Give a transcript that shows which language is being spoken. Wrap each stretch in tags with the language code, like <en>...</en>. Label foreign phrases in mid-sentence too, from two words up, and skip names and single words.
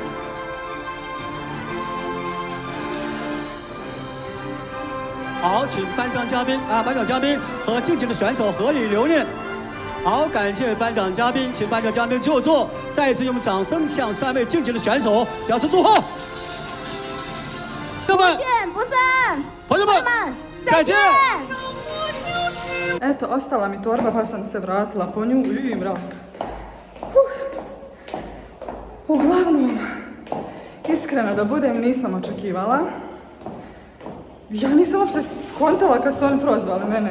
<zh>好，请颁奖嘉宾和晋级的选手合影留念。好，感谢颁奖嘉宾，请颁奖嘉宾就座。再一次用掌声向3位晋级的选手表示祝贺。不见不散，朋友们，再见。</zh> <bs>Eto, ostala mi torba pa sam se vratila po nju i mrak. Uglavnom, iskreno da budem, nisam očekivala. Ja nisam uopšte skontala kad su oni prozvali mene.</bs>